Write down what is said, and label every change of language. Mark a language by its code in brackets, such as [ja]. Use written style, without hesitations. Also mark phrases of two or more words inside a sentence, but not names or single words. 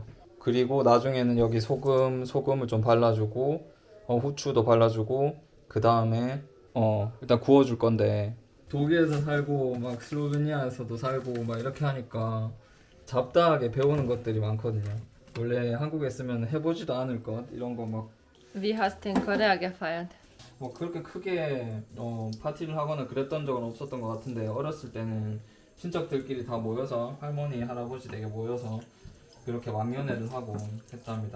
[ko] 그리고 나중에는 여기 소금을 좀 발라주고 후추도 발라주고 그 다음에 일단 구워줄 건데 독일에서 살고 막 슬로베니아에서도 살고 막 이렇게 하니까 잡다하게 배우는 것들이 많거든요. 원래 한국에 있으면 해보지도 않을 것 이런 거 막 [de] Wie hast du in Korea gefeiert? [ko] 뭐 그렇게 크게 파티를 하거나 그랬던 적은 없었던 것 같은데 어렸을 때는 친척들끼리 다 모여서 할머니 할아버지 댁에 모여서 그렇게 왕년회를 하고 했답니다.